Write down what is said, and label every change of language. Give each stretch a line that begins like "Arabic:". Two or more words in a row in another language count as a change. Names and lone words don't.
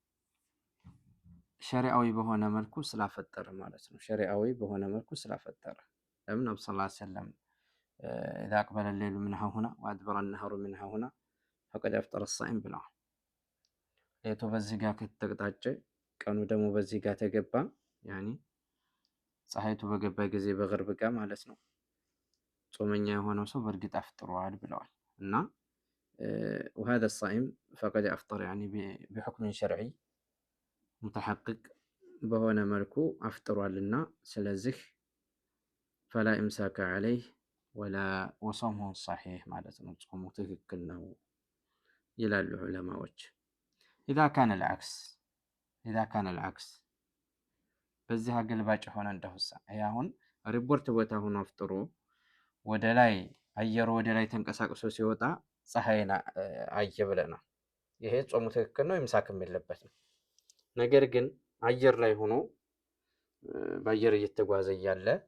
Amharic: ሸሪዓዊ በሆነ መልኩ ስላፈጠረ ማለት ነው። ሸሪዓዊ በሆነ መልኩ ስላፈጠረ ለምን ነብዩ
Arabic: صلى الله عليه وسلم إذا أقبل الليل من هنا وأدبر النهار من هنا فقد أفطر الصائم
Amharic: ብለዋል። ሌቱ በዚህ ጋር ከተቀጣጨ ቀኑ ደግሞ በዚህ ጋር ተገባ ያኒ ፀሐይቱ በገባ ጊዜ በግርብ ጋር ማለት ነው ጾመኛ የሆነው ሰው በእርግጥ አፍጥሯል ብለዋል እና
Arabic: وهذا الصائم فقد أفطر يعني بحكم شرعي متحقق
Amharic: በሆነ መልኩ አፍጥሯልና ስለዚህ
Arabic: فلا إمساك عليه ولا وصومه صحيح
Amharic: ማለት ነው። ጾሙ ትክክል ነው ይላሉ ዑለማዎች።
Arabic: إذا كان العكس
Amharic: በዚህ አገልባጭ ሆነ እንደውሳ አሁን ሪፖርት ቦታ ሆኖ አፍጥሮ ወደ ላይ አየሩ ወደ ላይ ተንቀሳቅሶ ሲወጣ ፀሐይን አየ ብለናል። ይሄ ጾሙ ትክክል ነው፣ ኢምሳክም የለበትም። ነገር ግን አየር ላይ ሆኖ በአየር እየተጓዘ እያለ